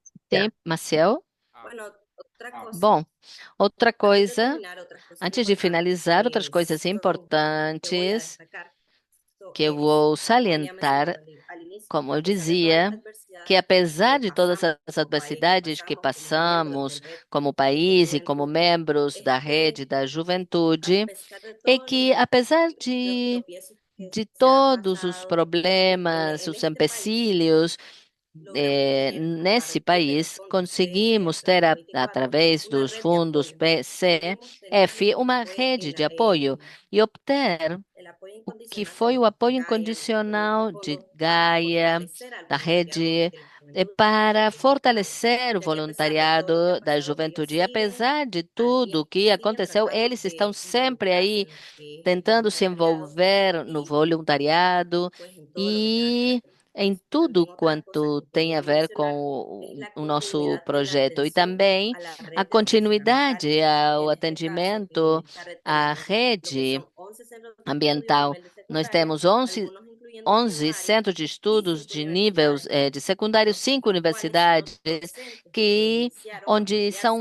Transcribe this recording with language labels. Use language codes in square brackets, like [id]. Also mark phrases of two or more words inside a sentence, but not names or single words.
[pt] Sim, Maciel? Ah, [es] Bueno, otra cosa, [pt] Bom, outra [es] antes de [pt] coisa, [es] terminar, otras cosas [pt] antes de [es] importantes [pt] finalizar, outras [es] que, [pt] coisas [es] que voy a [pt] importantes [es] destacar [pt] que eu [es] es, [pt] vou [es] como había mencionado [pt] salientar, [es] al inicio, [pt] como [es] que a [pt] eu [es] pesar de todas las [pt] dizia, que [es] adversidades [pt] apesar [es] que [pt] de todas [es] pasamos [pt] as [es] como país, que [pt] adversidades que [es] pasamos como miembros [pt] passamos [es] del Red [pt] como [es] de [pt] país e como [es] Juventud, [pt] membros [es] es [pt] da [es] que [pt] rede da [es] a [pt] juventude, [es] pesar de [pt] é [es] todos [pt] que apesar [es] los tropiezos que [pt] de [es] se han [pt] todos os [es] pasado [pt] problemas, [es] en [pt] os [es] este país, [pt] empecilhos, [es] logramos tener [pt] nesse [es] desde los [pt] país, [es] fondos [pt] conseguimos [es] PSF [pt] ter, [es] 2024 [pt] através [es] una [pt] dos [es] red de [pt] fundos [es] apoyo. Logramos [pt] PCF, [es] tener [pt] uma [es] fue [pt] rede de apoio e obter [es] el apoyo [pt] o que [es] incondicional de [pt] foi o [es] los [pt] apoio [es] Gaia, de este [pt] incondicional de [es] fondo para [pt] Gaia, [es] fortalecer al [pt] da [es] voluntariado [pt] rede, [es] de la juventud [pt] para [es] latinoamericana, [pt] fortalecer o [es] ya que a pesar de todo lo que ha [pt] voluntariado da [es] pasado, ellos [pt] juventude. E [es] siguen [pt] apesar de [es] al [pt] tudo o [es] pie, [pt] que [es] siguen [pt] aconteceu, [es] tratando [pt] eles estão [es] de [pt] sempre [es] involucrarse [pt] aí [es] en lo que es el [pt] tentando se [es] voluntariado [pt] envolver no [es] y [pt] voluntariado [es] pues en todo lo que tenga que ver [pt] e [es] con esto. [pt] em tudo [es] También otra cosa [pt] quanto [es] que [pt] tem a [es] quería [pt] ver com [es] mencionar es la [pt] o nosso [es] continuidad en la [pt] projeto e [es] atención [pt] também [es] a la [pt] a [es] red de recursos [pt] continuidade [es] ambientales. [pt] ao [es] En este caso, [pt] atendimento [es] en esta red [pt] à [es] tenemos lo que [pt] rede [es] son 11 centros de estudios de [pt] ambiental. [es] nivel de [pt] Nós [es] secundaria, [pt] temos 11 [es] algunos incluyendo aquí en [pt] 11 [es] Mari, [pt] centros de [es] y [pt] estudos [es] 5 [pt] de níveis [es] universidades, [pt] de secundário, cinco [es] los cuales son los [pt] universidades, [es] docentes que [pt] que [es] iniciaron a [pt] onde são